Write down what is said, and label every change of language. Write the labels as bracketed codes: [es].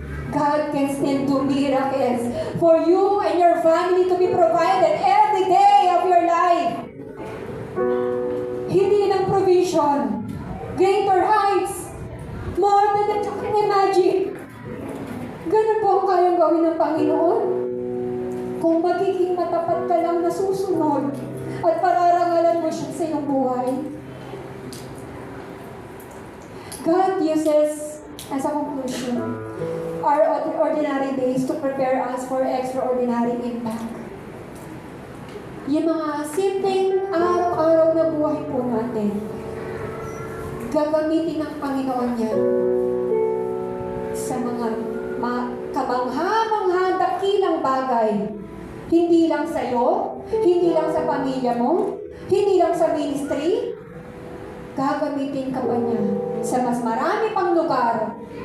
[en] God can still do miracles for you and your family to be provided every day of your life. [tl] Hindi lang provision, [en] greater heights, more than that you can imagine. [tl] Ganun po ang kayang gawin ng Panginoon. Kung magiging matapat ka lang na susunod at pararangalan mo siya sa iyong buhay. [en] God uses, as a conclusion, our ordinary days to prepare us for extraordinary impact. [tl] Yung mga simpleng araw-araw na buhay po natin, gagamitin ng Panginoon yan sa mga kamangha-mangha dakilang bagay. Hindi lang sa iyo, hindi lang sa pamilya mo, hindi lang sa ministry, gagamitin ka pa niya sa mas marami pang lugar.